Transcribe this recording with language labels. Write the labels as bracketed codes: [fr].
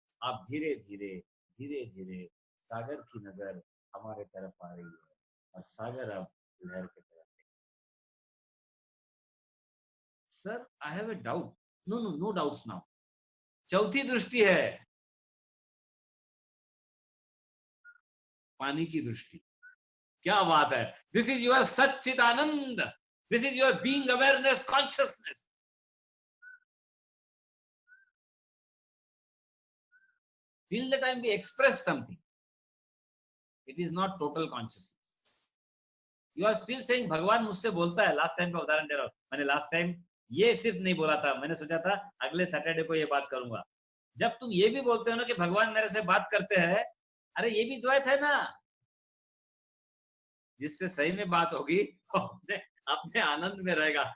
[hi] अब धीरे धीरे धीरे धीरे सागर की नजर हमारे तरफ आ रही है, और सागर अब लहर की तरफ. [en] Sir, I have a doubt. No no no doubts now. [hi] चौथी दृष्टि है पानी की दृष्टि. क्या बात है. [en] this is your [hi] Sachchit Anand. [en] This is your being awareness consciousness. Till the time we express something, it is not total consciousness. You are still saying [hi] भगवान मुझसे बोलता है. लास्ट टाइम का उदाहरण दे रहा हूं. मैंने लास्ट टाइम ये सिर्फ नहीं बोला था, मैंने सोचा था अगले सैटरडे को ये बात करूंगा. जब तुम ये भी बोलते हो ना कि भगवान मेरे से बात करते हैं, अरे ये भी द्वैत है ना. जिससे सही में बात होगी अपने आनंद में रहेगा.